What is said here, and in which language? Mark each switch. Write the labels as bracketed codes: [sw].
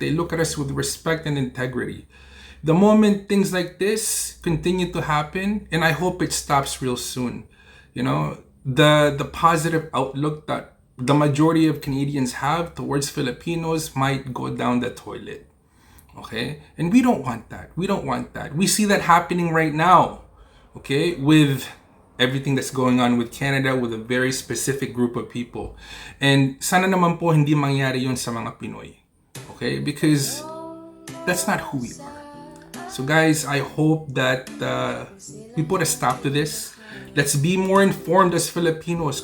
[en] They look at us with respect and integrity. The moment things like this continue to happen, and I hope it stops real soon, the positive outlook that the majority of Canadians have towards Filipinos might go down the toilet. Okay? And we don't want that. We don't want that. We see that happening right now. Okay? With everything that's going on with Canada, with a very specific group of people. [tl] And sana naman po hindi mangyari yun sa mga Pinoy. [en] Okay? Because that's not who we are. So guys, I hope that we put a stop to this. Let's be more informed as Filipinos.